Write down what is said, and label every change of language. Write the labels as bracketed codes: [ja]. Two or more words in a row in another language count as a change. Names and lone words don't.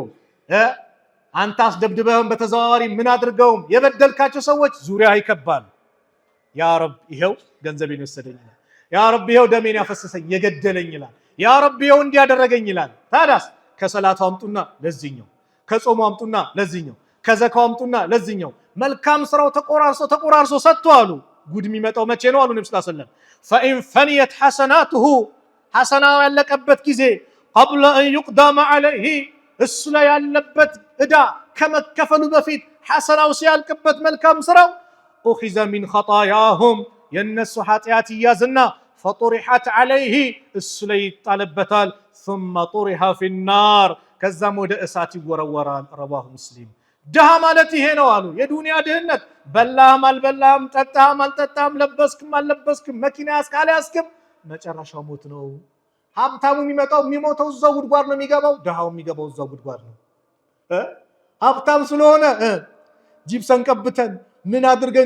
[am] አንተ አስደብድበህም በተዘዋዋሪ ምን አድርገውም የበደልካቸው ሰዎች ዙሪያ ይከባሉ። [ar] يا رب [am] ይሄው ገንዘቤን ወሰደኝ ይላል። [ar] يا رب [am] ይሄው ደሜን ያፈሰሰኝ የገደለኝ ይላል። [ar] يا رب [am] ይሄው እንዲያደረገኝ ይላል። ታዲያስ ከሰላቱ አምጡና ለዚህኛው፣ ከጾሙ አምጡና ለዚህኛው፣ ከዘካው አምጡና ለዚህኛው። መልካም ስራው ተቆራርሶ ሰጥቶ አሉ። ጉድ የሚመጣው መቼ ነው አሉ ነብዩ [ar] صلى الله عليه وسلم فإن فنيت حسناته [am] حسناው ያለቀበት ጊዜ [ar] قبل أن يقدم عليه [am] እሱ ላይ ያለበት እዳ ከመከፈሉ በፊት ሐሰናው ሲያልቅበት መልካም ስራው [ar] أخذ من خطاياهم [am] የነሱ ኃጢአት ይያዝና [ar] فطرحت عليه [am] እሱ ላይ ይጣልበታል [ar] ثم طرح في النار [am] ከዛም ወደ እሳት ይወረወራል [ar] رواه مسلم [am] ድሃ ማለት ይሄ ነው አሉ የዱንያ ድህነት በላህም አልበላህም ጠጣህም አልጠጣህም ለበስክም አልለበስክም መኪና ያስካልያስክም መጨረሻው ሞት ነው ሀብታሙ የሚሞተው እዛው ጉድጓድ ነው የሚገባው ድሃው የሚገባው እዛው ጉድጓድ ነው ሀብታም ስለሆነ ጂፕሰን ቀብተን ምን አድርገን